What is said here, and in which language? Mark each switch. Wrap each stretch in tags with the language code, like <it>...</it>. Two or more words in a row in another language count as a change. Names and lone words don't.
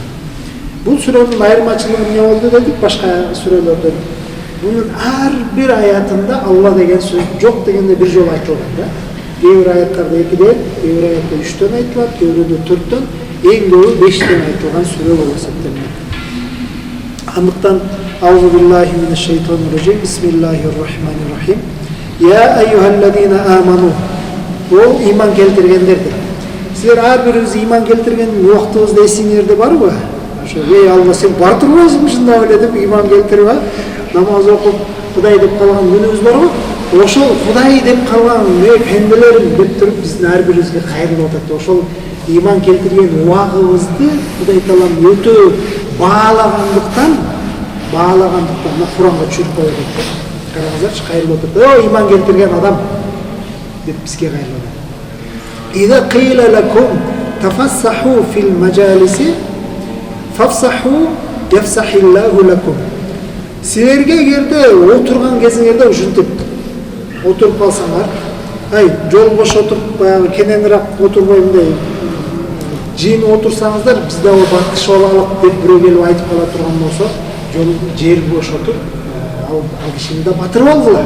<ky>Бул сүрөнүн айырмачылыгы эмне болду дедик башка сүрөлөрдөн? Бунун ар бир аятында Алла деген сөз жок дегенде бир жолу айтылган да. Кээ бир аяттарда 2ден, кээ бир аятта 3төн айтылат, кээ бирде 4төн, эң көбү 5тен айтылган сүрө болуп эсептелет.</ky> <ar>Андыктан أعوذ بالله من الشيطان الرجيم. بسم الله الرحمن الرحيم. يا أيها الذين آمنوا.</ar> <ky>Ол иман келтиргендердир. Силер ар бирибиз иман келтирген убактыбызда эсиңерде барбы? Ошо эй Алла, сен бар турбайсың ушунда эле деп иман келтирип, намаз окуп Кудай деп калган күнүбүз барбы? Ошол Кудай деп калган пенделерим деп туруп биздин ар бирибизге кайрылып атат. Ошол иман келтирген убагыбызды Кудай Таалам өтө баалагандыктан мына Куранга түшүрүп коет экен. Караңыздарчы, кайрылып атат. О, иман келтирген адам деп бизге кайрылып атат.</ky> <ar>إذا قيل لكم تفسحوا في المجالس فافسحوا يفسح الله لكم.</ar> <ky>Силерге эгерде отурган кезиңерде ушинтип отуруп калсаңар, жол бош отуруп баягы кененирээк отурбойм деп жыйынып отурсаңыздар, биз дагы бактыш алалык деп бирөө келип айтып кала турган болсо, жол жер бош отур, ал кишини да батырып алгыла.</ky>